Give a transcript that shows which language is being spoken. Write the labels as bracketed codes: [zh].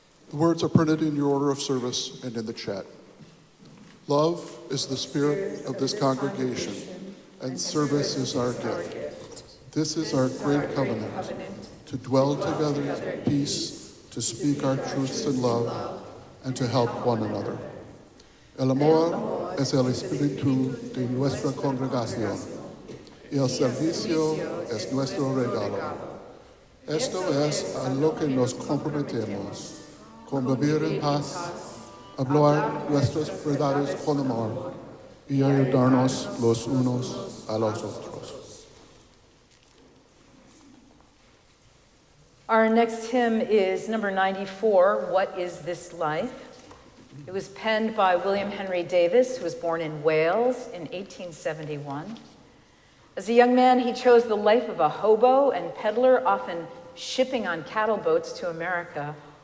[en] The words are printed in your order of service and in the chat. Love is the spirit of this congregation, and service is our gift. This is our great covenant, to dwell together in peace, to speak our truths in love, and to help one another. [es] El amor es el espíritu de nuestra congregación, y el servicio es nuestro regalo. Esto es a lo que nos comprometemos, convivir en paz, hablar nuestras verdades con amor, y ayudarnos los unos a los otros. [en] Our next hymn is number 94, What is This Life? It was penned by William Henry Davis, who was born in Wales in 1871. As a young man, he chose the life of a hobo and peddler, often shipping on cattle boats to America.